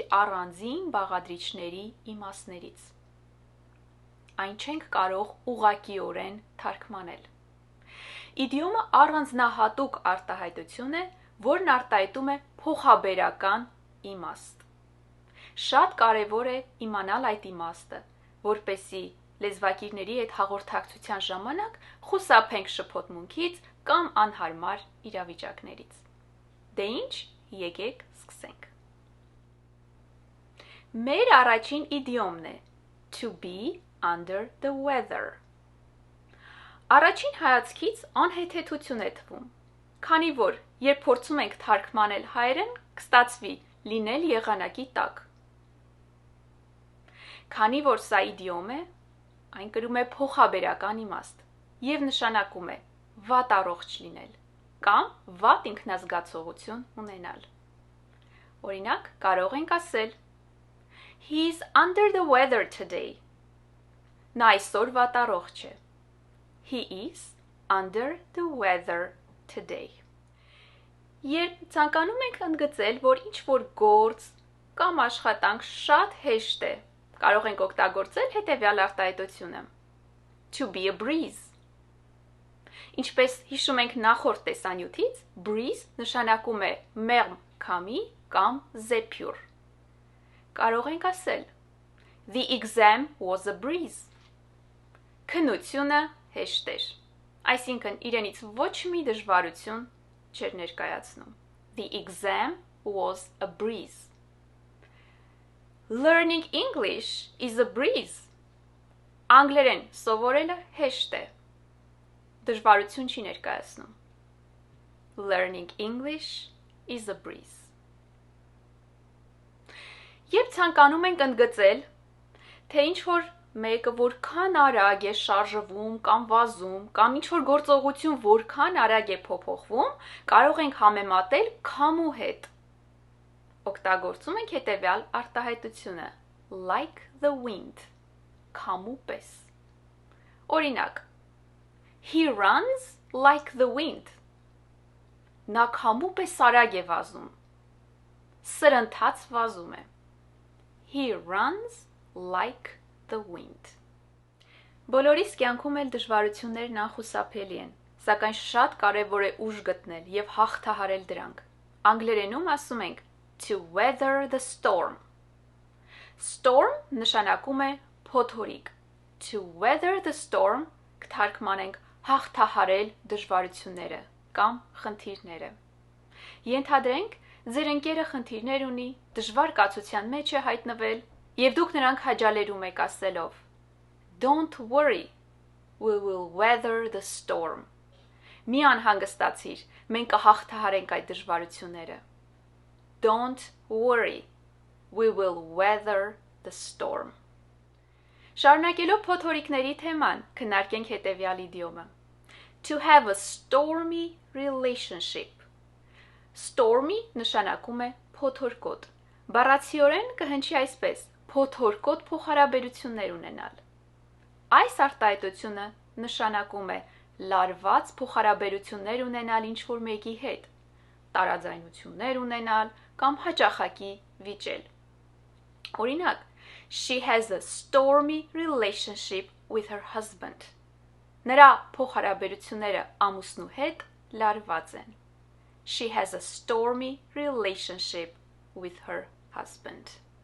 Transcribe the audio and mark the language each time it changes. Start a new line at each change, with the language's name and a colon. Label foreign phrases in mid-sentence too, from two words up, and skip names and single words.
Armenian: առանձին բաղադրիչների իմաստներից։ Այն չենք կարող ուղղակիորեն թարգմանել։ Իդիոմը առանձնահատուկ արտահայտություն է, որն արտահայտում է փոխաբերական իմաստ։ Շատ կարևոր է իմանալ այդ իմաստը, որպեսզի լեզվակիրների հետ հաղորդակցության ժամանակ խուսափենք շփոթմունքից կամ անհարմար իրավիճակներից։ Դե ինչ, եկեք սկսենք։ Մեր առաջին իդիոմն է
English: to be under the weather։
Armenian: Առաջին հայացքից անհեթեթություն է թվում, քանի որ երբ փորձում ենք թարգմանել հայերեն, կստացվի լինել եղանակի տակ։ Քանի որ սա իդիոմ է, այն կրում է փոխաբերական իմաստ և նշանակում է վատ առողջ լինել կամ վատ ինքնազգացողություն ունենալ։ Օրինակ, կարող ենք ասել
English: He's under the weather today։
Armenian: Նա այսօր վատ առողջ է։
English: He is under the weather today։
Armenian: Երբ ցանկանում ենք ընդգծել, որ ինչ-որ գործ կամ աշխատանք շատ հեշտ է, կարող ենք օգտագործել հետևյալ արտահայտությունը.
English: To be a breeze։
Armenian: Ինչպես հիշում ենք նախորդ տեսանյութից, breeze նշանակում է մեղմ քամի կամ զեփյուռ։ Կարող ենք ասել
English: The exam was a breeze։
Armenian: Քննությունը հեշտ էր, այսինքն իրենից ոչ մի դժվարություն չէր ներկայացնում։
English: The exam was a breeze։ Learning English is a breeze։
Armenian: Անգլերեն սովորելը հեշտ է, դժվարություն չի ներկայացնում։
English: Learning English is a breeze։
Armenian: Երբ ցանկանում ենք ընդգծել, թե ինչ-որ մեկը որքան արագ է շարժվում կամ վազում, կամ ինչ-որ գործողություն որքան արագ է փոփոխվում, կարող ենք համեմատել քամու հետ։ Օգտագործում ենք հետևյալ արտահայտությունը
English: like the wind,
Armenian: քամու պես։ Օրինակ,
English: He runs like the wind։
Armenian: Նա քամու պես արագ է վազում։ Սրընթաց վազում է։
English: He runs like the wind։
Armenian: Բոլորիս կյանքում էլ դժվարություններն անխուսափելի են, սակայն շատ կարևոր է ուժ գտնել և հաղթահարել դրանք։ Անգլերենում ասում ենք
English: to weather the storm։
Armenian: Storm նշանակում է փոթորիկ։
English: To weather the storm
Armenian: կթարգմանենք հաղթահարել դժվարությունները կամ խնդիրները։ Ենթադրենք, ձեր ընկերը խնդիրներ ունի, դժվար կացության մեջ է հայտնվել, և դուք նրան քաջալերում եք ասելով
English: Don't worry, we will weather the storm։
Armenian: Մի անհանգստացիր, մենք կհաղթահարենք այդ դժվարությունները։
English: Don't worry, we will weather the storm։
Armenian: Շարունակելով փոթորիկների թեման, քննարկենք հետևյալ իդիոմը
English: To have a stormy relationship։
Armenian: Stormy նշանակում է փոթորկոտ։ Բառացիորեն կհնչի այսպես. փոթորկոտ փոխհարաբերություններ ունենալ։ Այս արտահայտությունը նշանակում է լարված փոխհարաբերություններ ունենալ ինչ-որ մեկի հետ, տարաձայնություններ ունենալ կամ հաճախակի վիճել։ Օրինակ,
English: She has a stormy relationship with her husband։
Armenian: Նրա փոխհարաբերությունները ամուսնու հետ լարված են։
English: She has a stormy relationship with her husband։